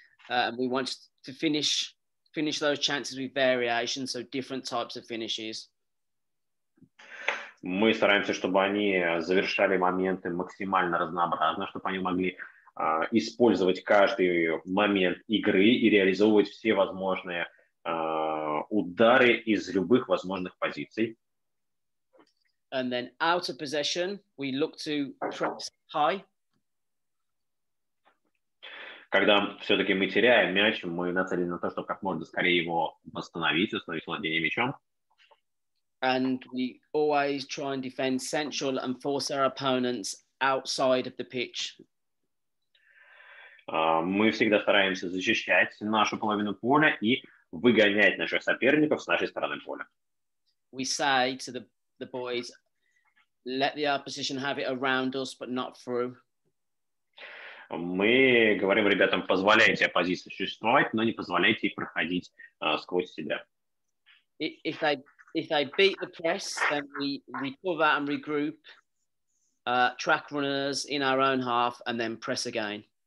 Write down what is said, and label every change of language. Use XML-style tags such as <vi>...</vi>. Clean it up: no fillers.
<en>We want to finish those chances with variation, so different types of finishes.</en> <ru>Мы стараемся, чтобы они завершали моменты максимально разнообразно, чтобы они могли использовать каждый момент игры и реализовывать все возможные удары из любых возможных позиций.</ru> <en>And then out of possession, we look to press high.</en> <ru>Когда все-таки мы теряем мяч, мы нацелены на то, чтобы как можно скорее его восстановить, установить владение мячом.</ru> <en>And we always try and defend central and force our opponents outside of the pitch.</en> <ru>Мы всегда стараемся защищать нашу половину поля и выгонять наших соперников с нашей стороны поля.</ru> <en>We say to the boys, let the opposition have it around us, but not through.</en> <ru>Мы говорим ребятам, позволяйте оппозиции существовать, но не позволяйте ей проходить сквозь себя.</ru> <en>If they beat the press, then we recover and regroup, track runners in our own half, and then press again.</en>